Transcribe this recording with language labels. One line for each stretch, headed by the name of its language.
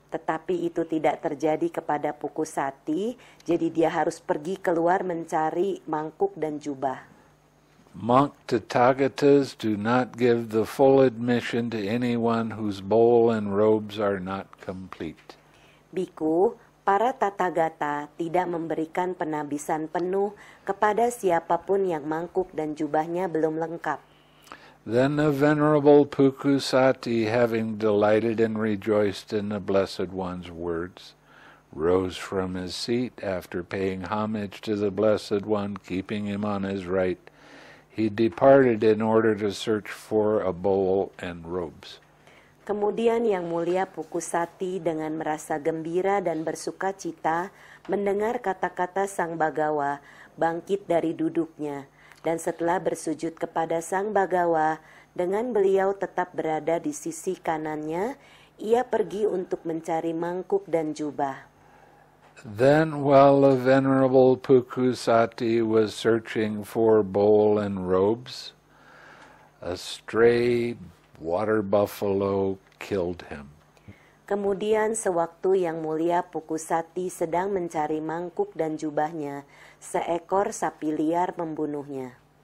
Indonesian: Tetapi itu tidak terjadi kepada Pukusati, jadi dia harus pergi keluar mencari mangkuk dan jubah.
English: Monk Tathagatas do not give the full admission to anyone whose bowl and robes are not complete.
Indonesian: Biku, para Tathagata tidak memberikan penabisan penuh kepada siapapun yang mangkuk dan jubahnya belum lengkap.
English: Then the Venerable Pukusati, having delighted and rejoiced in the Blessed One's words, rose from his seat after paying homage to the Blessed One, keeping him on his right. He departed in order to search for a bowl and robes.
Indonesian: Kemudian Yang Mulia Pukusati dengan merasa gembira dan bersuka cita mendengar kata-kata Sang Bagawa bangkit dari duduknya, dan setelah bersujud kepada Sang Bagawa, dengan beliau tetap berada di sisi kanannya, ia pergi untuk mencari mangkuk dan jubah.
English: Then, while the Venerable Pukusati was searching for bowl and robes, a stray water buffalo killed him.
Indonesian: Kemudian sewaktu Yang Mulia Pukusati sedang mencari mangkuk dan jubahnya, seekor sapi liar membunuhnya.